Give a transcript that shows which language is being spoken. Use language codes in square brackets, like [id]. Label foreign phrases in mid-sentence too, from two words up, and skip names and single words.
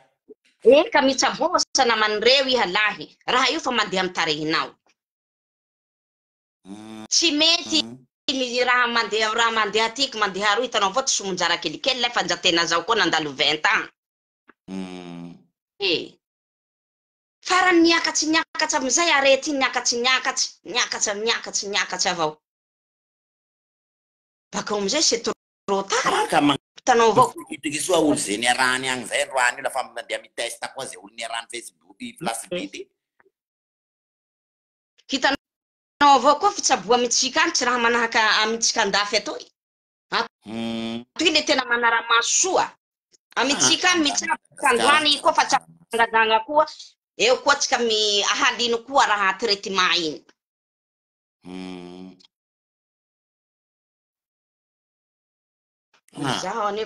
[mg] ka mitsaboa sanaman'ireo iha lahy raha io fa mandeha amy tarehinao tsy mety raha mandeha tiky mandeha roa hitanao avao ty somonjara kelikely le fa njatena zao koa nandalo [fr] 20 ans [mg] farany niakatsy amizay arety niakatsy avao baka amizay [fr] c'est trop tard [mg] hitanao avao itiky soa olo zay niarany agny zay roany io lafa mandeha mitesta koa zay olo niarany Facebook place bity hitanao avao koa fitsaboa amitsika any tsy raha manahaka amitsika andafy atoy toy le tena manara-maso soa amitsika any mitsaboka androany koa fa tsangazanga koa eo koa tsika ahalino koa raha traitement iny zaho anio